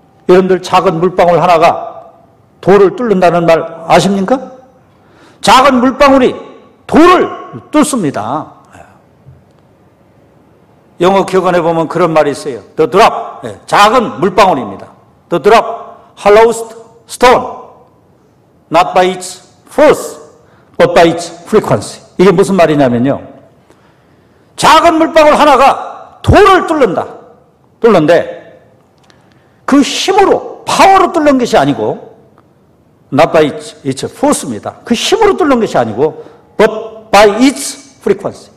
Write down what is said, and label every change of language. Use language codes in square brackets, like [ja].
[ko] 여러분들 작은 물방울 하나가 돌을 뚫는다는 말 아십니까? 작은 물방울이 돌을 뚫습니다. 영어 격언에 보면 그런 말이 있어요. [en] The drop, [ko] 작은 물방울입니다. [en] The drop, hollow stone, not by its force, but by its frequency. [ko] 이게 무슨 말이냐면요, 작은 물방울 하나가 돌을 뚫는데 그 힘으로, 파워로 뚫는 것이 아니고, [en] not by its force [ko] 입니다. 그 힘으로 뚫는 것이 아니고, [en] but by its frequency.